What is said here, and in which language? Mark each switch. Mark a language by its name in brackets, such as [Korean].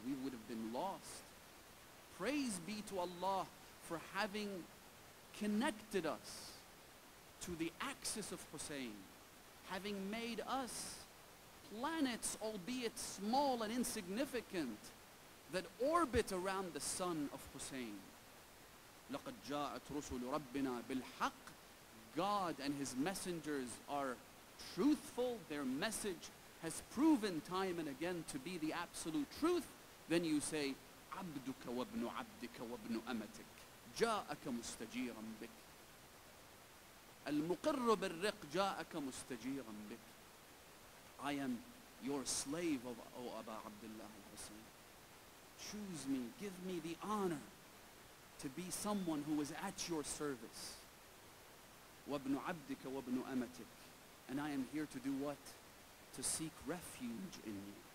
[English] We would have been lost. Praise be to Allah for having connected us to the axis of Hussein, having made us planets, albeit small and insignificant, that orbit around the sun of Hussein. [Arabic] لَقَدْ جَاءَتْ رُسُلُ رَبِّنَا بِالْحَقِّ. [English] God and His messengers are truthful. Their message has proven time and again to be the absolute truth. Then you say, [Arabic] عَبْدُكَ وَابْنُ عَبْدِكَ وَابْنُ أَمَتِكَ جَاءَكَ مُسْتَجِيرًا بِكَ الْمُقِرُّ بِالرِّقِّ جَاءَكَ مُسْتَجِيرًا بِكَ. [English] I am your slave, O Aba Abdullah al-Hussein. Choose me, give me the honor to be someone who is at your service. [Arabic] وَابْنُ عَبْدِكَ وَابْنُ أَمَتِكَ. [English] And I am here to do what? To seek refuge in you.